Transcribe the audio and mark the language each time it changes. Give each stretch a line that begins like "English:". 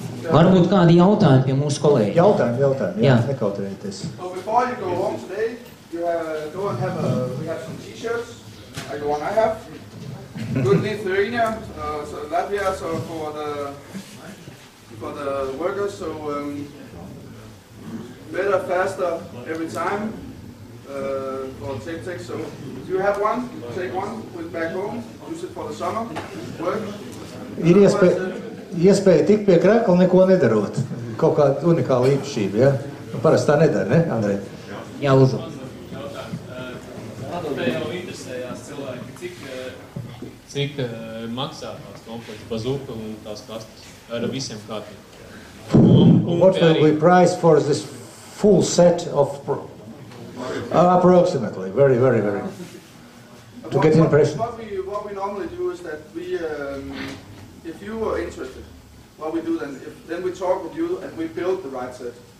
Latvian: Varbūt kādi jautājumi pie mūsu kolēģi? Jautājumi, jā, nekautrējieties.
English: So before you go home today, you go and we have some t-shirts, like the one I have. Good Lithuania, so Latvia, so for the workers, so better, faster every time for TechTech. So if you have one, take one with back home, use it for the summer, work.
Latvian: Ir iespēja tikt pie krekla neko nedarot. Kaut kāda unikāla īpašība, ja? Nu, parasti tā nedara, ne, Andrej? Jā, lūdzu. Te jau interesējās cilvēki, cik maksā tās komplekts bazuka un tās kastes ar visiem kārtiem.
English: What will be price for this full set of approximately, very. To get an impression. What we normally do is that we, if you are interested, what we do then we talk with you and we build the right set.